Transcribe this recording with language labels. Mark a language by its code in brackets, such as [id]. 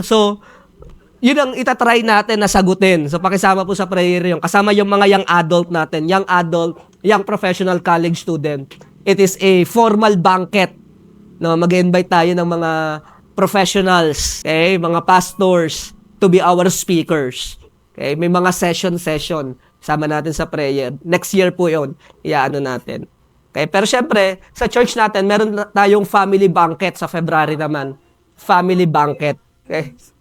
[tl] So, yun ang itatry natin na sagutin. So, pakisama po sa prayer yung kasama yung mga young adult natin. [en] Young adult, young professional college student. It is a formal banquet. [tl] No, mag-invite tayo ng mga professionals, okay? [en] Mga pastors to be our speakers. [tl] Okay? May mga session. Sama natin sa prayer. [en] Next year [tl] po yun. Iaano natin. Okay? Pero syempre, sa church natin, meron tayong family banquet sa February naman. Family banquet. Okay?